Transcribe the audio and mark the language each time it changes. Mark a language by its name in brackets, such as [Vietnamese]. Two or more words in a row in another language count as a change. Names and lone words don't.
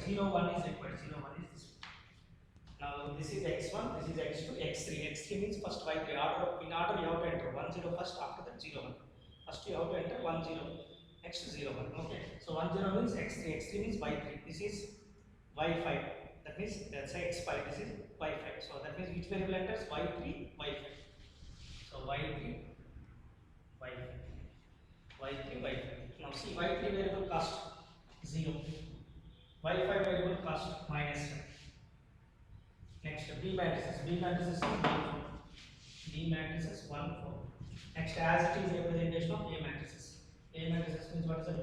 [English] 0, 1 is required. 0, 1 is this one. Now, this is x1, this is x2, x3. x3 means first y3. In order, you have to enter 1, 0 first, after that 0, 1. First, you have to enter 1, 0. Next 0, 1. Okay. So 1, 0 means x3. x3 means y3. This is y5. That means let's say x5. This is y5. So that means which variable enters? y3, y5. So y3, y5. y3, y5. Now see y3 variable cost 0. y5 variable cost minus 7. Next B matrices. B matrices is 1, 4. B matrices 1, 4. Next as it is representation of A matrices. A matrices means what is it?